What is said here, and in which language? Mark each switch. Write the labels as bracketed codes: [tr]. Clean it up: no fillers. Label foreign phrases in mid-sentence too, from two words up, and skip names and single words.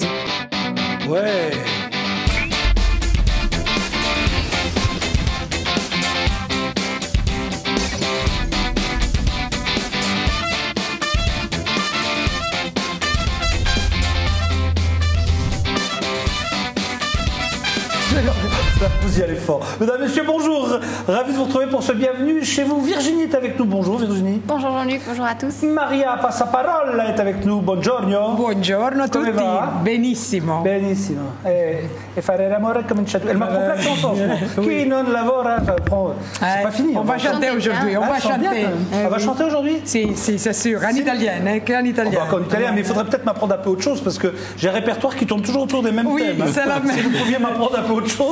[fr] Ouais. Vous y allez fort. Mesdames, Messieurs, bonjour. Ravi de vous retrouver pour ce bienvenue chez vous. Virginie est avec nous. Bonjour Virginie. Bonjour Jean-Luc, bonjour à tous. Maria Passaparola est avec nous. [it] Buongiorno. Buongiorno a Come tutti. va? Benissimo. Benissimo. E fare l'amore comincia tu. [fr] Elle m'apprend plein de chansons. [it] Qui non lavora, [fr] j'apprends. C'est pas fini. On va chanter aujourd'hui. On va chanter. On va chanter aujourd'hui? Si, c'est sûr. En italien, qu'en italien. En italien, mais il faudrait peut-être m'apprendre un peu autre chose parce que j'ai un répertoire qui tourne toujours autour des mêmes thèmes. Oui, c'est la même. Si vous pouviez m'apprendre un peu autre chose.